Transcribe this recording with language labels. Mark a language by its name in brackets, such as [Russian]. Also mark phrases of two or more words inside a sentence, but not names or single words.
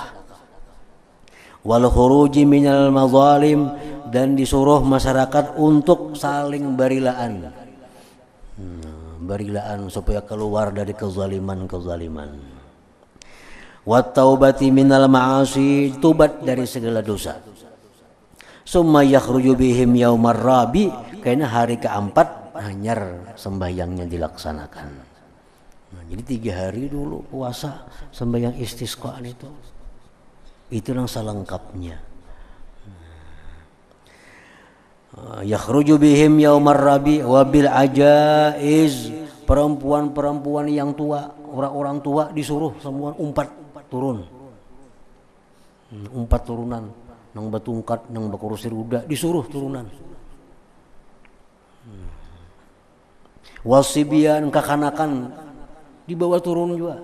[Arabic] Wal khuruji minal mazalim, [Banjar] dan disuruh masyarakat untuk saling barilaan. Barilaan supaya keluar dari kezaliman. [Arabic] Wat taubati minal ma'asi, [Banjar] tubat dari segala dosa. [Arabic] Summa yakhruju bihim yaumar rabi, [Banjar] karena hari keempat hanyar sembahyangnya dilaksanakan. Nah, jadi 3 hari dulu puasa sembahyang istisqa itu. Itu yang selengkapnya. [Arabic] Yakhruju bihim yaumar rabi wa bil ajaiz, [Banjar] perempuan-perempuan yang tua, orang-orang tua disuruh semua umpat turun. Umpat turunan, nang batungkat, nang bakurusir udah disuruh turunan. Wasibian, kakanakan dibawa turun juga.